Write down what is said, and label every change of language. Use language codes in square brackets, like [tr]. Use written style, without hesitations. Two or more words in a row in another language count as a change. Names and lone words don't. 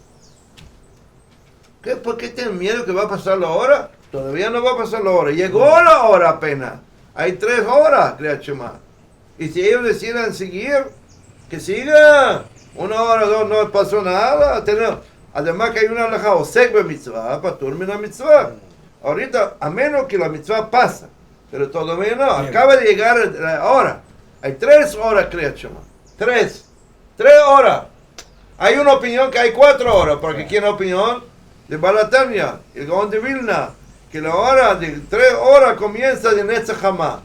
[es] ¿Por qué tienen miedo que va a pasar la hora? Todavía no va a pasar la hora. Llegó la hora apenas. Hay 3 horas, Kriyat Shema. Y si ellos deciden seguir, que sigan. 1 hora, 2, no pasó nada. Además que hay una halajá, [he] עוסק במצוה, פטור מן המצוה. [es] Ahorita, a menos que la mitzvah pasa, pero todavía no. Acaba de llegar la hora. Hay 3 horas, Kriyat Shema. 3 horas. Hay una opinión que hay 4 horas, porque aquí hay una opinión de Balatania, el Gaón de Vilna, que la hora de 3 horas comienza de [he] נץ החמה.